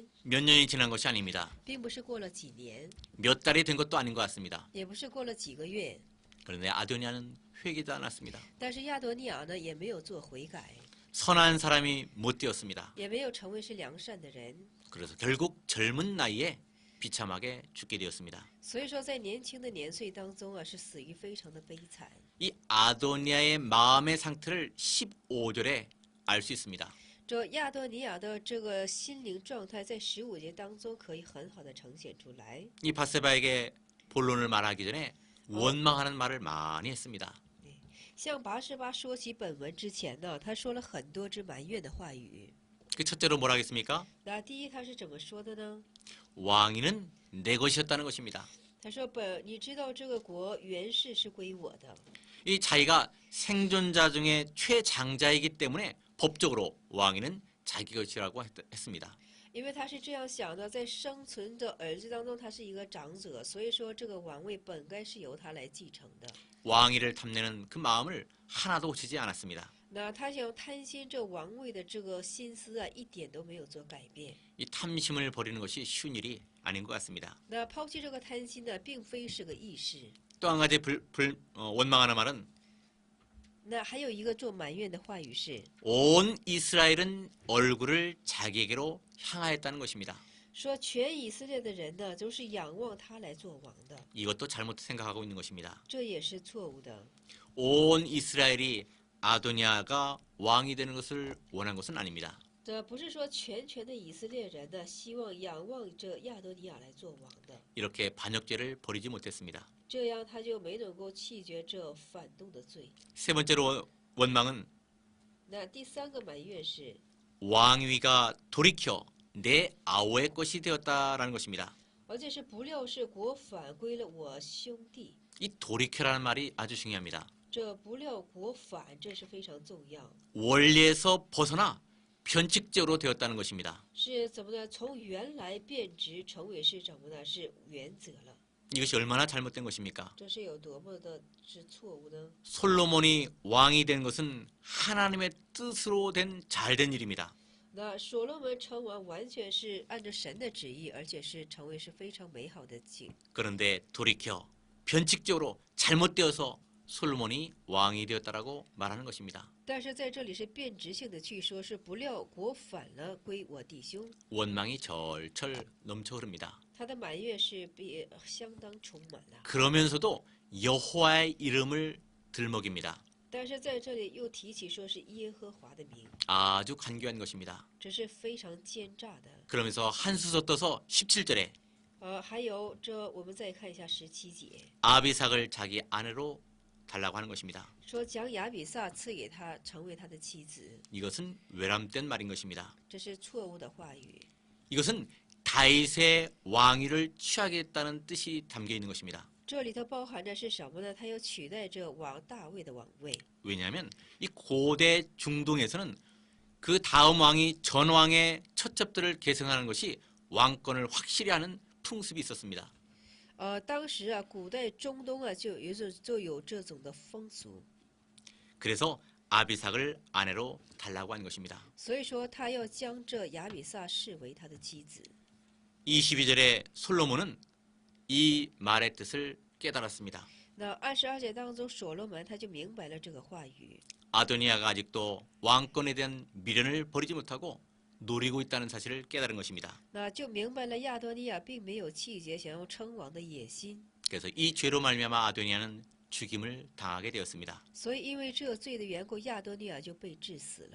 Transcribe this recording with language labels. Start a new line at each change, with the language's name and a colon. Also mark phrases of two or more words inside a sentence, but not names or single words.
Korean: 몇 년이 지난 것이 아닙니다.
Chinese: 并不是过了几年，
Korean: 몇 달이 된 것도 아닌 것 같습니다.
Chinese: 也不是过了几个月。
Korean: 그런데 아도니아는 회개도 않았습니다.
Chinese: 但是亚多尼亚呢，也没有做悔改，
Korean: 선한 사람이 못 되었습니다.
Chinese: 也没有成为是良善的人。
Korean: 그래서 결국 젊은 나이에 비참하게 죽게 되었습니다.
Chinese: 所以说，在年轻的年岁当中啊，是死于非常的悲惨。
Korean: 이 아도니아의 마음의 상태를 15절에 알 수 있습니다.
Chinese: 这亚多尼亚的这个心灵状态，在15节当中可以很好的呈现出来。
Korean: 이 바세바에게 본론을 말하기 전에 원망하는 말을 많이 했습니다.
Chinese: 向拔示巴说起本文之前呢，他说了很多之埋怨的话语。
Korean: 그 첫째로 뭐라 하겠습니까?
Chinese: 那第一，他是怎么说的呢？
Korean: 왕위는 내 것이었다는 것입니다.
Chinese: 他说：“你知道这个国原是归我的，
Korean: 이 자기가 생존자 중에 최장자이기 때문에 법적으로 왕위는 자기 것이라고 했습니다.
Chinese: 因为他是这样想的，在生存的儿子当中，他是一个长者，所以说这个王位本该是由他来继承的。
Korean: 왕위를 탐내는 그 마음을 하나도 고치지 않았습니다.
Chinese: 那他想贪心这王位的这个心思啊，一点都没有做改变。
Korean: 이 탐심을 버리는 것이 쉬운 일이 아닌 것 같습니다.
Chinese: 那抛弃这个贪心呢，并非是个易事。
Korean: 또 한 가지 원망하는 말은
Chinese: 那还有一个做埋怨的话语是
Korean: 온 이스라엘은 얼굴을 자기에게로 향하였다는 것입니다.
Chinese: 说，全以色列的人呢，都是仰望他来做王的，
Korean: 이것도 잘못 생각하고 있는 것입니다.
Chinese: 这也是错误的。
Korean: 온 이스라엘이 아도니아가 왕이 되는 것을 원한 것은 아닙니다.
Chinese: 这不是说全的以色列人呢，希望仰望着亚多尼亚来做王的，
Korean: 이렇게 반역죄를 버리지 못했습니다.
Chinese: 这样他就没能够弃绝这反动的罪。
Korean: 세 번째로 원망은
Chinese: 那第三个埋怨是，
Korean: 왕위가 돌이켜 내 아우의 것이 되었다라는 것입니다.
Chinese: 而且是不料是国反归了我兄弟。
Korean: 이 돌이켜라는 말이 아주 중요합니다.
Chinese: 这不料国反，这是非常重要，
Korean: 원리에서 벗어나 변칙적으로 되었다는 것입니다.
Chinese: 是怎么呢？从原来变质成为是怎么呢？是原则了。
Korean: 이것이 얼마나 잘못된 것입니까?
Chinese: 这是有多么的是错误呢？
Korean: 솔로몬이 왕이 된 것은 하나님의 뜻으로 된 잘된 일입니다.
Chinese: 那所罗门成王完全是按照神的旨意，而且是成为是非常美好的景。
Korean: 그런데 돌이켜 변칙적으로 잘못되어서 솔로몬이 왕이 되었다라고 말하는 것입니다.
Chinese: 但是在这里是变质性的去说，是不料国反了归我弟兄。
Korean: 원망이 절철 넘쳐 흐릅니다.
Chinese: 他的埋怨是相当充满了，
Korean: 그러면서도 여호와의 이름을 들먹입니다.
Chinese: 但是在这里又提起说是耶和华的名，
Korean: 아주 간교한 것입니다.
Chinese: 这是非常奸诈的。
Korean: 그러면서 한수서 떠서 17절에
Chinese: 还有这我们再看一下17节，
Korean: 아비삭을 자기 아내로 달라고 하는 것입니다.
Chinese: 说将亚比萨赐给他，成为他的妻子，
Korean: 이것은 외람된 말인 것입니다.
Chinese: 这是错误的话语。
Korean: 이것은 다윗의 왕위를 취하겠다는 뜻이 담겨 있는 것입니다.
Chinese: 这里头包含着是什么呢？他要取代这王大卫的王位。
Korean: 왜냐하면 이 고대 중동에서는 그 다음 왕이 전 왕의 처첩들을 계승하는 것이 왕권을 확실히 하는 풍습이 있었습니다.
Chinese: 当时啊，古代中东啊，就有这种的风俗。
Korean: 그래서 아비삭을 아내로 달라고 한 것입니다.
Chinese: 所以说他要将这亚比萨视为他的妻子。
Korean: 22절에 솔로몬은 이 말의 뜻을 깨달았습니다.
Chinese: 那22节当中，所罗门他就明白了这个话语。
Korean: 아도니아가 아직도 왕권에 대한 미련을 버리지 못하고 노리고 있다는 사실을 깨달은 것입니다.
Chinese: 那就明白了亚多尼亚并没有气节想要称王的野心，
Korean: 그래서 이 죄로 말미암아 아도니아는 죽임을 당하게 되었습니다.
Chinese: 所以因为这罪的缘故，亚多尼亚就被致死了。